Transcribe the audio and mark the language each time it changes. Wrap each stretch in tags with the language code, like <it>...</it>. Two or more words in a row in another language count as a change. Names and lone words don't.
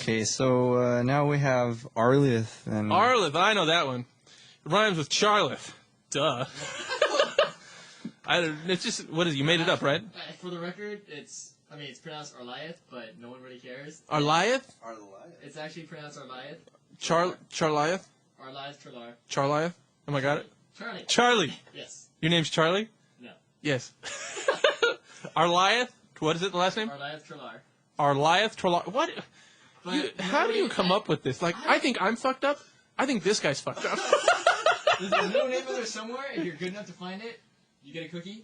<en>Okay, so now we have Arlith and Arlith, I know that one. It rhymes with Charlotte. Duh. It's just, what is it? You made it up, right? For the record, it's pronounced Arliath, but no one really cares. Arliath? It's actually pronounced Arliath. Charliath? Arliath Trilar. Charliath? Oh, I got it? Charlie. Charlie. Yes. Your name's Charlie? No. Yes. Arliath? What is it, the last name? Arliath Trilar. Arliath Trilar. What? But How do you come up with this? Like, I think I'm fucked up. I think this guy's fucked up. There's a little name in there somewhere. If you're good enough to find it, you get a cookie.</en>